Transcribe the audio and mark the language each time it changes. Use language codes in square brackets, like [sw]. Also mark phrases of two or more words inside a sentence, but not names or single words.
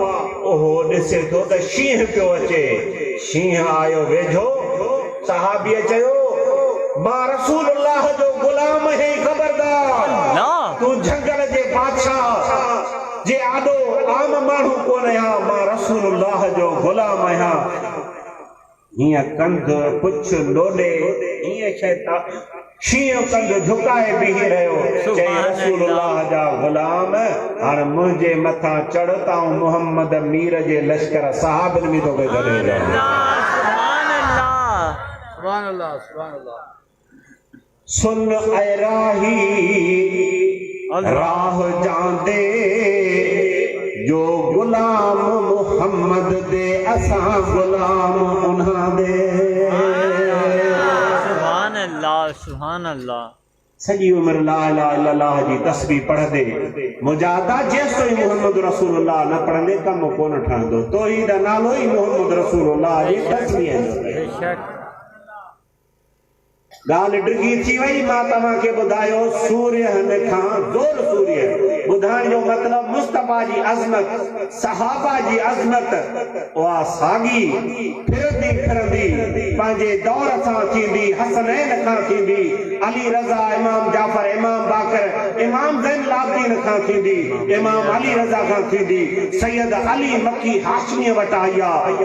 [sd] ओहो ॾिसे थो त शींहं पियो अचे, शींहं आयो वेझो, सहाबीअ चयो मां रसूलुल्लाह जो गुलाम है, खबरदार तू झंगल जे बादशाह जे आॾो आम माण्हू कोन आहियां, मां रसूलुल्लाह जो गुलाम आहियां। हीअं कंध पुछ लोॾे हीअं शैतान शींहं कंध झुकाए बीही रहियो, चई रसूलुल्लाह जा गुलाम हाणे मुंहिंजे मथां चढ़ त मोहम्मद मीर जे लश्कर सहाबन में तोखे गॾे [ar] سبحان الله سبحان الله. [pa] ਸੁਣ ਐ ਰਾਹੀ ਰਾਹ ਜਾਂਦੇ, ਜੋ ਗੁਲਾਮ ਮੋਹੰਮਦ ਦੇ ਅਸਾਂ ਗੁਲਾਮ ਉਨ੍ਹਾਂ ਦੇ। [ar] سبحان الله سبحان الله. [sd] सॼी उमिरि [ar] لا إله إلا الله [sd] जी तस्बीह पढ़ंदे मुजाहिदा जेसिताईं [ar] محمد رسول الله [sd] न पढ़ंदे कमु कोन ठहंदो। तौहीद नालो ई [ar] محمد رسول الله [sd] जी तस्बीह जो। बेशक ॻाल्हि डिघी थी वई। मां तव्हांखे ॿुधायो सूर्य खां ज़ोर सूर्य ॿुधाइण जो मतिलबु मुस्तफा जी अज़मत, सहाबा जी अज़मत उहा साॻी फिरंदी फिरंदी पंहिंजे दौर सां थींदी, हसनैन खां थींदी, अली रज़ा, इमाम जाफर, इमाम बाकर, इमाम ज़ैनुल आबिदीन खां थींदी, इमाम अली रज़ा खां थींदी, सैयद अली मक्की हाशमीअ वटि आई आहे।